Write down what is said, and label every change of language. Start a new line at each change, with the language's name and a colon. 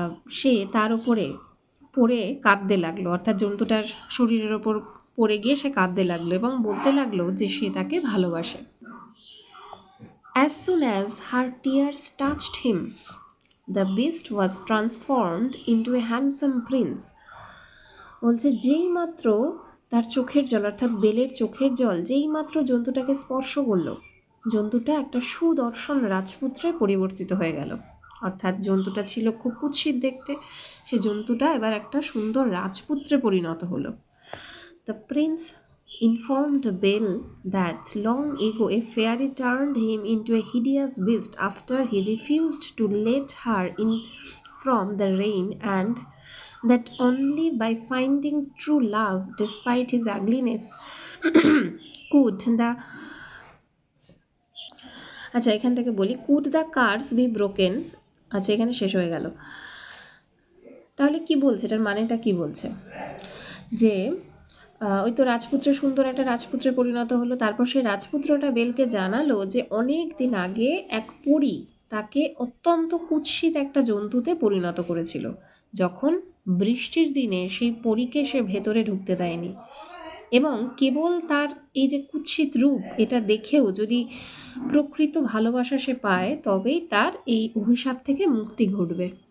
Bangla: সে তার উপরে পড়ে কাঁদতে লাগলো, অর্থাৎ জন্তুটার শরীরের ওপর পড়ে গিয়ে সে কাঁদতে লাগলো এবং বলতে লাগলো যে সে তাকে ভালোবাসে।
English: As soon as her tears touched him, the beast was transformed into a handsome prince.
Bangla: বলছে যেই মাত্র তার চোখের জল, অর্থাৎ বেলের চোখের জল যেই মাত্র জন্তুটাকে স্পর্শ করলো, জন্তুটা একটা সুদর্শন রাজপুত্রে পরিবর্তিত হয়ে গেল। অর্থাৎ জন্তুটা ছিল খুব কুৎসিত দেখতে, সে জন্তুটা এবার একটা সুন্দর রাজপুত্রে পরিণত হলো।
English: the prince informed Belle that long ago a fairy turned him into a hideous beast after he refused to let her in from the rain, and that only by finding true love despite his ugliness could the
Bangla: আচ্ছা এখান থেকে বলি
English: could the curse be broken।
Bangla: আচ্ছা এখানে শেষ হয়ে গেল। তাহলে কি বলছে, এটার মানেটা কি বলছে, যে ওই তো রাজপুত্র সুন্দর একটা রাজপুত্রে পরিণত হলো, তারপর সেই রাজপুত্রটা বেলকে জানালো যে অনেক দিন আগে এক পরী তাকে অত্যন্ত কুৎসিত একটা জন্তুতে পরিণত করেছিল, যখন বৃষ্টির দিনে সেই পরীকে সে ভেতরে ঢুকতে দেয়নি, এবং কেবল তার এই যে কুৎসিত রূপ এটা দেখেও যদি প্রকৃত ভালোবাসা সে পায় তবেই তার এই অভিশাপ থেকে মুক্তি ঘটবে।